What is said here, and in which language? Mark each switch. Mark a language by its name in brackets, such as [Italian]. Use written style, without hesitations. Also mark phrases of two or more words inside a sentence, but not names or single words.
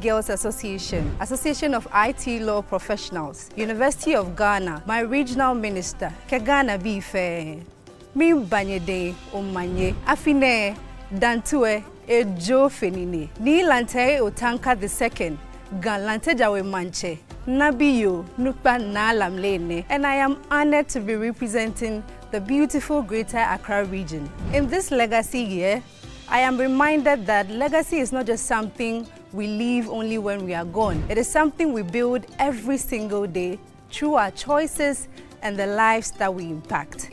[English] Girls Association, Association of IT Law Professionals, University of Ghana, my regional minister, Kegana Bife, Mi Banyede Omanye, Afine, Dantue, Ejo Fenine, Ni Lante Otanka II, Galante Jawe Manche, Nabiyo Nupa Nalam Lene, and I am honored to be representing the beautiful Greater Accra region. In this legacy year, I am reminded that legacy is not just something we leave only when we are gone. It is something we build every single day through our choices and the lives that we impact.